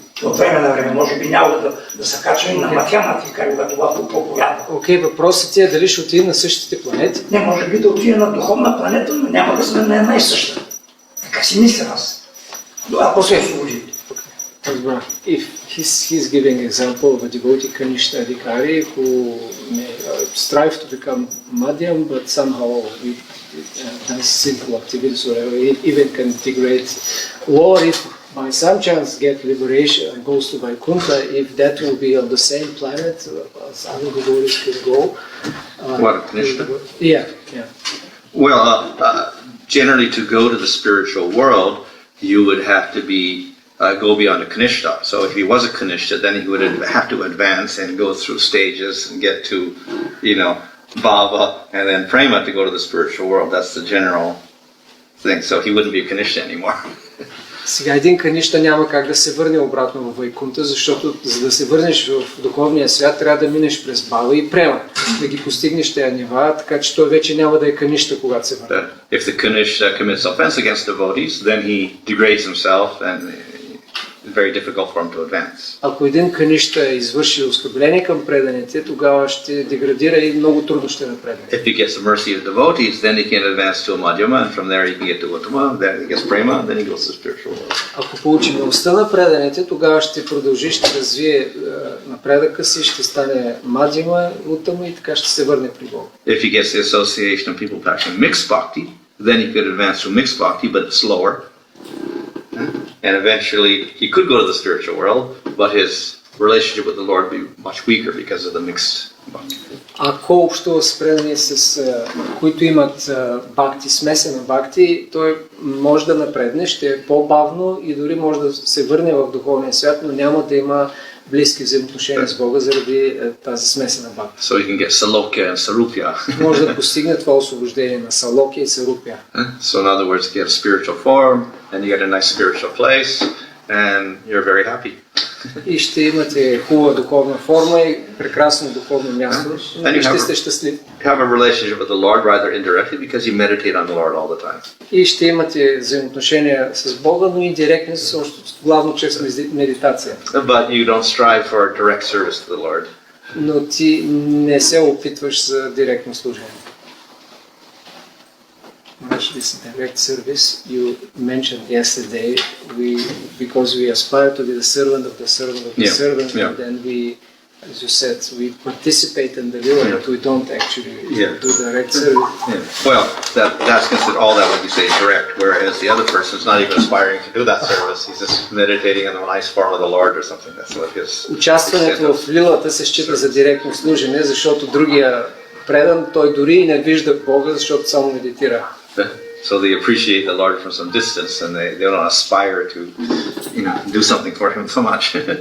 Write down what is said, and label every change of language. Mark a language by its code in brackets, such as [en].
[bg] От време на време, може би няма да се качва и на математика, когато го проповядва. Окей, въпросът ти е дали ще отиде на същите планети? Не, може би да отиде на духовна планета, но няма да сме на една и съща. Така си мисля аз. Ако се освободи. [en] If he's giving example of a devotee Kanishta Adhikari who may strive to become Madhyam, but somehow does sinful activities or even can degrade Lord, if by some chance get liberation and goes to Vaikuntha, if that will be on the same planet as other devotees can go. What, Kanishta? Yeah. Well, generally to go to the spiritual world, you would have to go beyond a Kanishta. So if he was a Kanishta, then he would have to advance and go through stages and get to, Bhava and then Prema to go to the spiritual world. That's the general thing. So he wouldn't be a Kanishta anymore. [bg] Сега един канища няма как да се върне обратно в Вайкунта, защото за да се върнеш в духовния свят, трябва да минеш през Бава и Према, да ги постигнеш тези нива, така че той вече няма да е канища, когато се върне. [en] If the Kanishta commits offense against devotees, then he degrades himself and very difficult for him to advance. [bg] Ако един каништа извърши оскърбление към преданите, тогава ще деградира и много трудно ще напредне. [en] If he gets the mercy of devotees, then he can advance to a madhyama, and from there he can get to uttama, then he gets prema, and then he goes to the spiritual world. [bg] Ако получи милостта на преданите, тогава ще продължи, ще развие напредъка си, ще стане мадхима, уттама и така ще се върне при Бога. [en] If he gets the association of people practicing mixed bhakti, then he could advance to mixed bhakti, but slower. And eventually he could go to the spiritual world, but his relationship with the Lord would be much weaker because of the mixed bhakti. [bg] Ако общува с предани, които имат бхакти, смесена бхакти, той може да напредне, ще е по-бавно и дори може да се върне в духовния свят, но няма да има близки взаимоотношения с Бога заради тази смесена бхакти. [en] So he can get salokya and sarupya. [bg] Може да постигне това освобождение на салокя и сарупя. [en] So in other words, you get a spiritual form, and you get a nice spiritual place, and you're very happy. [bg] И ще имате хубава духовна форма и прекрасно духовно място, и ще сте щастливи. [en] You have a relationship with the Lord rather indirectly because you meditate on the Lord all the time. [bg] И ще имате взаимоотношения с Бога, но индиректни, главно чрез медитация. [en] But you don't strive for direct service to the Lord. [bg] Но ти не се опитваш за директно служение. [en] Much this direct service you mentioned yesterday, because we aspire to be the servant of the servant of the servant, and then we, as you said, we participate in the will, but we don't actually do direct service. Well, that's considered all that would be say direct, whereas the other person is not even aspiring to do that service. He's just meditating in the nice form of the Lord or something. That's what his. [bg] Участването в лилата се счита за директно служене, защото другия предан, той дори и не вижда Бога, защото само медитира. [en] So they appreciate the Lord from some distance, and they don't aspire to, do something for Him so much.